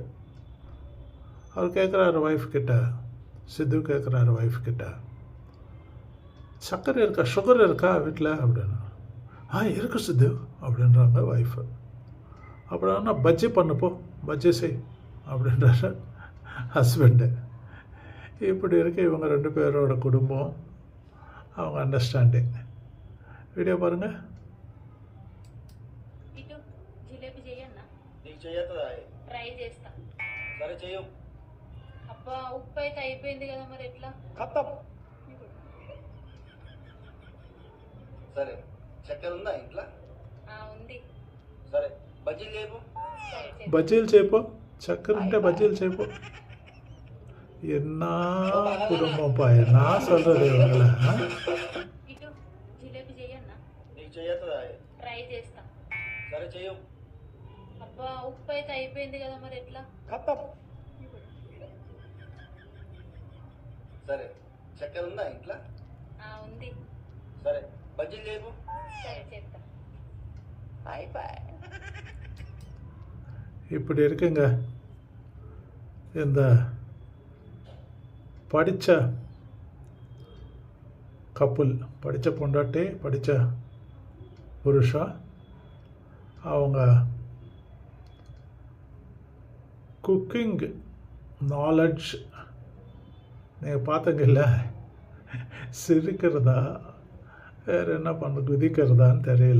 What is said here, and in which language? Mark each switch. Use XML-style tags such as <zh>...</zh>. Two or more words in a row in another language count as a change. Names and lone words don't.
<ta>அவர் கேட்குறாரு ஒய்ஃப் கிட்ட, சித்து கேட்குறாரு ஒய்ஃப் கிட்ட, சர்க்கரை இருக்கா, சுகர் இருக்கா வீட்டில் அப்படின்னு. இருக்கு சித்து அப்படின்றாங்க ஒய்ஃபு. அப்படின்னா பஜ்ஜி பண்ணுப்போ, பஜ்ஜி செய் அப்படின்றாரு ஹஸ்பண்டு. இப்படி இருக்கு இவங்க 2 பேரோட குடும்பம், அவங்க அண்டர்ஸ்டாண்டிங். వీడియో பாருங்க.</ta> <te>జిలేబీ చెయ్యన్నా? నీకు చేయొద్దా? ట్రై చేస్తా. సరే చెయ్యు. అబ్బా ఉప్పు అయితే అయిపోయింది కదా, మరి ఎట్లా? ఖతం. సరే చక్కెర ఉందా ఇంట్లో? ఉంది. సరే బజ్జీలు చేయపు. బజ్జీలు చేయపో, చక్కెర ఉంటే బజ్జీలు చేయపో.</te> <ta>என்ன குடும்பம்ப்பா, என்ன சொல்கிறது இவங்கள?</ta> <te>ఇటు జిలేబీ చెయ్యన్నా? నీకు చేయొద్దా? ట్రై చేస్తా. సరే చెయ్యు. అబ్బా ఉప్పు అయితే అయిపోయింది కదా, మరి ఎట్లా? ఖతం. సరే చక్కెర ఉందా ఇంట్లో? ఉంది. సరే బజ్జీలు చేయపు. సరే చేస్తా. అయిపోయి.</te> <ta>இப்படி இருக்குங்க இந்த படித்த கப்புல், படித்த பொண்டாட்டி, படித்த புருஷா, அவங்க</ta> <en>cooking knowledge</en> <ta>நீங்கள் பார்த்தீங்கல்ல, சிரிக்கிறதா வேறு என்ன பண்ண குதிக்கிறதான்னு தெரியல.</ta>